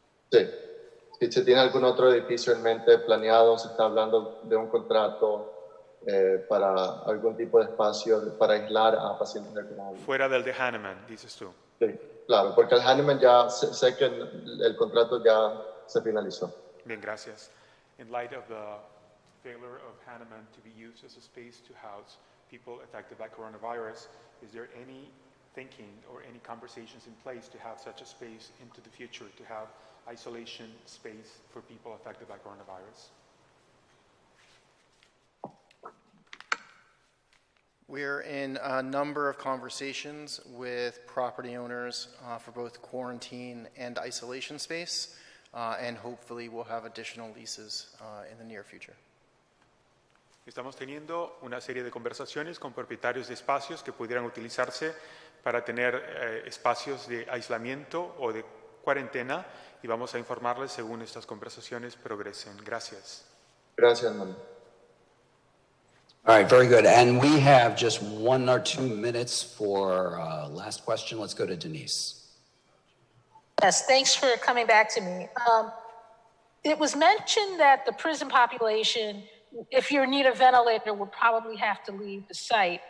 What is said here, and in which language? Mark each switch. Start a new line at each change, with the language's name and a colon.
Spanish: Sí. Si se tiene algún otro edificio en mente planeado, se está hablando de un contrato para algún tipo de espacio para aislar a pacientes de coronavirus. Fuera del de Hahnemann, dices tú. Sí, claro, porque el Hahnemann ya sé que el contrato ya se finalizó. Bien, gracias.
English: In light of the failure of Hahnemann to be used as a space to house people affected by coronavirus, is there any thinking or any conversations in place to have such a space into the future, to have isolation space for people affected by coronavirus? We're in a number of conversations with property owners for both quarantine and isolation space, and hopefully we'll have additional leases in the near future.
Spanish: Estamos teniendo una serie de conversaciones con propietarios de espacios que pudieran utilizarse para tener espacios de aislamiento o de cuarentena y vamos a informarles según estas conversaciones progresen. Gracias. Gracias, hermano.
English: All right, very good. And we have just 1 or 2 minutes for last question. Let's go to Denise. Yes, thanks for coming back to me. It was mentioned that the prison population, if you need a ventilator, would probably have to leave the site.